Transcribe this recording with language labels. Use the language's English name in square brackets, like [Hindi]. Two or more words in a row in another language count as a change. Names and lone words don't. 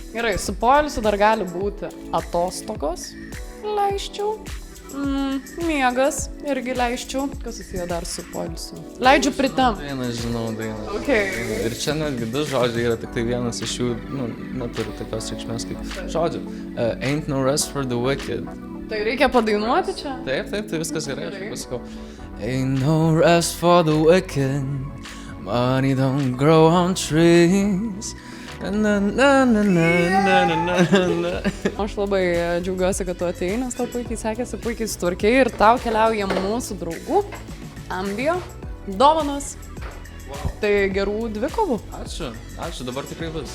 [Lithuanian] Gerai, su poilsiu dar gali būti atostogos, leisčiau. Miegas irgi leisčiau. Kas susiję dar su poilsiu? Leidžiu pritam. Žinau dainą. Okay. Ir čia netgi 2 žodžiai yra, tik tai vienas iš jų, neturi tokios reikšmės kaip žodžių. [English] Ain't no rest for the wicked. [Lithuanian] Tai reikia padainuoti čia? Taip, tai viskas gerai, aš pasakau. [English] Ain't no rest for the wicked, money don't grow on trees. Na, na, na, na, na, na, na, na. [Lithuanian] Aš labai džiaugiuosi, kad tu atėjai, nes tau puikiai sekėsi, puikiai sutvarkiai ir tau keliauja mūsų draugų Ambio dovanos. Tai gerų dvikovų. Ačiū, dabar tikrai bus.